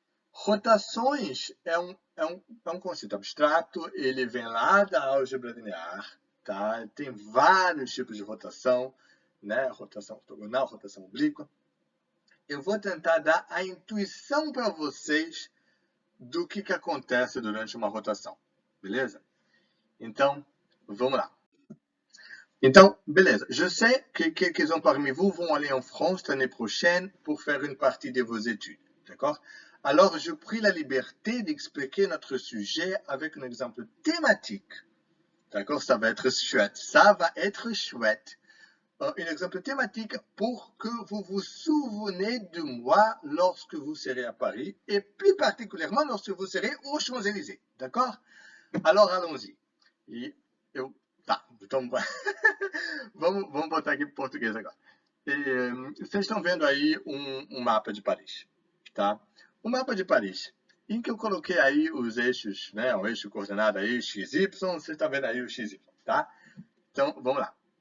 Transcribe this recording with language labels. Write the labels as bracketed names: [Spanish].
[Portuguese] Rotações é um conceito abstrato, ele vem lá da álgebra linear, tá? Tem vários tipos de rotação, né? Rotação ortogonal, rotação oblíqua. Eu vou tentar dar a intuição para vocês do que acontece durante uma rotação, beleza? Então, vamos lá. Então, beleza. [French] Je sais que quelques-uns parmi vous vont aller en France l'année prochaine pour faire une partie de vos études, d'accord? Alors, je pris la liberté d'expliquer notre sujet avec un exemple thématique, d'accord? Ça va être chouette. Ça va être chouette. Un exemple thématique pour que vous vous souveniez de moi lorsque vous serez à Paris et plus particulièrement lorsque vous serez aux Champs-Élysées, d'accord? Alors, allons-y. [Portuguese] Tá, então vamos botar aqui para o português agora. Vocês estão vendo aí um mapa de Paris, tá? O mapa de Paris, em que eu coloquei aí os eixos, né? O eixo coordenado aí, XY, vocês estão vendo aí o XY, tá? Então, vamos lá.